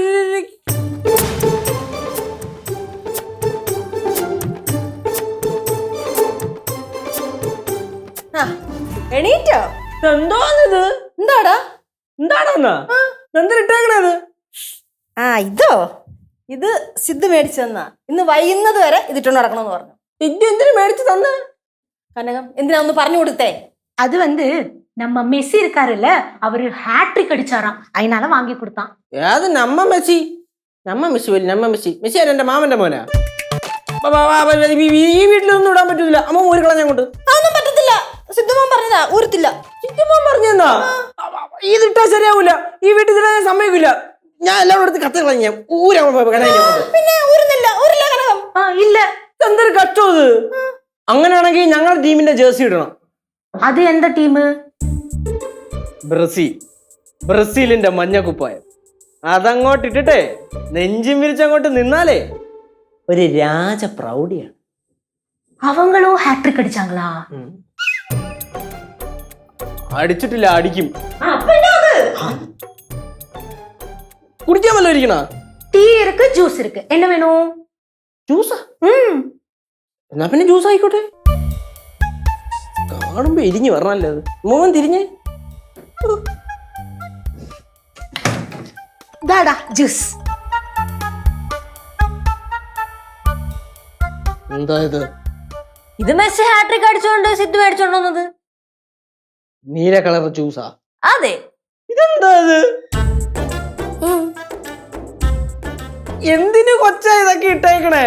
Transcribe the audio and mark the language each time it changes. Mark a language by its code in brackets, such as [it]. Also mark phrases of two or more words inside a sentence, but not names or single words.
[ml] എണീറ്റോ? എന്തോന്നിത്? എന്താടാ? എന്താണെന്നാ എന്തിട്ടേക്കണത്? ഇത് സിദ്ധു മേടിച്ചു തന്നാ. ഇന്ന് വൈകുന്നത് വരെ ഇതിട്ടോണ്ട് നടക്കണമെന്ന് പറഞ്ഞു. ഇത് എന്തിനു മേടിച്ചു തന്ന? കനകം എന്തിനാ ഒന്ന് പറഞ്ഞു കൊടുത്തേ? [ta] அது வந்து நம்ம மெஸ்ஸி இருக்காருல்ல, அவரு ஹேட்ரிக் அடிச்சாராம், அதனால வாங்கி கொடுத்தான். [ml] ഏത് നമ്മ മെസ്സി? നമ്മ മെസ്സി മെസ്സി എന്റെ മാമന്റെ മോനാ. ഈ വീട്ടിലൊന്നും ഇടാൻ പറ്റൂല. അമ്മ ഊരി കളഞ്ഞ കൊണ്ട് അതൊന്നും പറ്റത്തില്ല. സിദ്ധുമോൻ പറഞ്ഞതാ, ഊരത്തില്ല. ചിറ്റുമോൻ പറഞ്ഞെന്നാ ഇതിട്ടാ ശരിയാവൂല. ഈ വീട്ടിൽ ഇടാൻ ഞാൻ സമ്മതിക്കില്ല. ഞാൻ എല്ലാവരും എടുത്ത് കത്ത് കളഞ്ഞ ഊരാ. പിന്നെ ഊരുന്നില്ല, ഊരില്ല കനകം. [ta] இல்ல, [ml] എന്തൊരു കഷ്ടം ഇത്. അങ്ങനെയാണെങ്കിൽ ഞങ്ങളുടെ ടീമിന്റെ ജേഴ്സി ഇടണം. [ta] அது எந்த டீமு? [ml] ബ്രസീലിന്റെ മഞ്ഞക്കുപ്പായം അതങ്ങോട്ട് ഇട്ടിട്ടെ നെഞ്ചും വിരിച്ചങ്ങോട്ട് നിന്നാലേ ഒരു രാജപ്രൗഢിയാണ്. [ta] அவங்களும் ஹேட்ரிக் அடிச்சாங்களா? [ml] അടിച്ചിട്ടില്ല, അടിക്കും. കുടിക്കാൻ വല്ല ഇരിക്കണ? [ta] டீ இருக்கு, ஜூஸ் இருக்கு, என்ன வேணும்? [ml] ജ്യൂസാ? എന്നാ പിന്നെ ജ്യൂസ് ആയിക്കോട്ടെ. കാണുമ്പോ ഇരിഞ്ഞു വരണല്ലേ അത്. മോൻ തിരിഞ്ഞേ. [ta] தாடா ஜூஸ். [ml] എന്താ ഇത്? ഇത് മെസ്സി ഹാട്രിക് അടിച്ചോണ്ട് സിദ്ധു മേടിച്ചോണ്ട് വന്നത്. നീല കളർ ജ്യൂസാ? അതെ. ഇതെന്താ ഇത്? എന്തിനു കൊച്ചാ ഇതൊക്കെ ഇട്ടേക്കണേ?